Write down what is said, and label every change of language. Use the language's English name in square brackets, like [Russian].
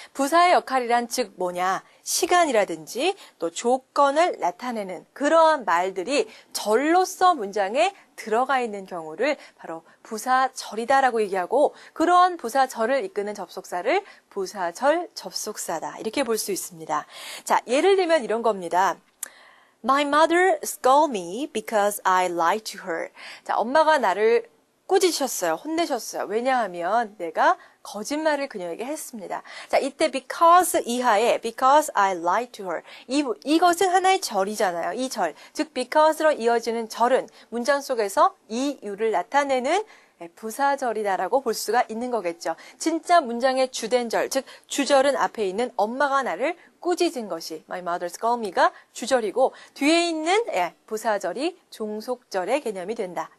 [Korean] 부사의 역할이란 즉 뭐냐? 시간이라든지 또 조건을 나타내는 그러한 말들이 절로서 문장에 들어가 있는 경우를 바로 부사절이다라고 얘기하고 그러한 부사절을 이끄는 접속사를 부사절 접속사다. 이렇게 볼 수 있습니다. 자, 예를 들면 이런 겁니다. [English] My mother scolded me because I lied to her. [Korean] 자, 엄마가 나를 꾸짖으셨어요. 혼내셨어요. 왜냐하면 내가 거짓말을 그녀에게 했습니다. 자, 이때 because 이하에 because I lied to her. 이것은 하나의 절이잖아요. 이 절. 즉 because로 이어지는 절은 문장 속에서 이유를 나타내는 부사절이다라고 볼 수가 있는 거겠죠. 진짜 문장의 주된 절, 즉 주절은 앞에 있는 엄마가 나를 꾸짖은 것이 [English] my mother scolded me [Korean] 가 주절이고 뒤에 있는 부사절이 종속절의 개념이 된다.